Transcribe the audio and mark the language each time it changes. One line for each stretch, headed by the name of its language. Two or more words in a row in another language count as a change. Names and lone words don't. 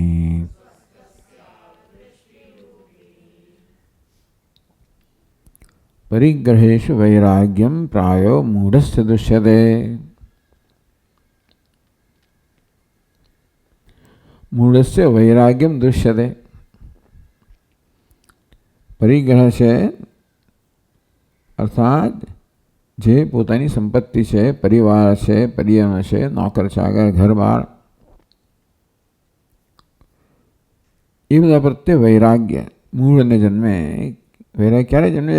Sanskrit: परिग्रहेषु वैराग्यं प्रायो मूढस्य दृश्यते। मूढस्य वैराग्यं दृश्यते।
Gujarati: परिग्रह છે अर्थात જે પોતાની સંપત્તિ છે, પરિવાર છે, પરિયમ છે, નોકર ચાકર, ઘર-બાર, એ બધા પ્રત્યે વૈરાગ્ય મૂળને જન્મે. વૈરાગ્ય ક્યારે જન્મે?